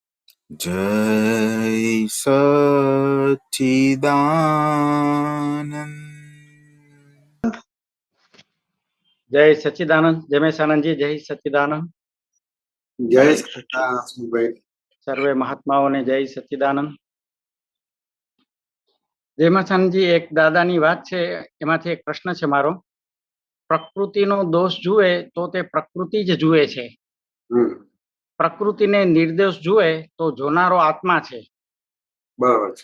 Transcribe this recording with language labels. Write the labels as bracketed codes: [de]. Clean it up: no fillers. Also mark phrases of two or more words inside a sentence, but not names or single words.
[gu] जय सच्चिदानंद जय सच्चिदानंद। जमेशानंद जी, जय सच्चिदानंद। जय सच्चिदानंद भाई। સર્વે મહાત્માઓને જય સચ્ચિદાનંદ। જયમાસાનજી, એક દાદાની વાત છે, એમાંથી એક પ્રશ્ન છે મારો. પ્રકૃતિનો દોષ જુએ તો તે પ્રકૃતિ જ જુએ છે, પ્રકૃતિને નિર્દોષ જુએ તો જોનારો આત્મા છે. બરાબર છે.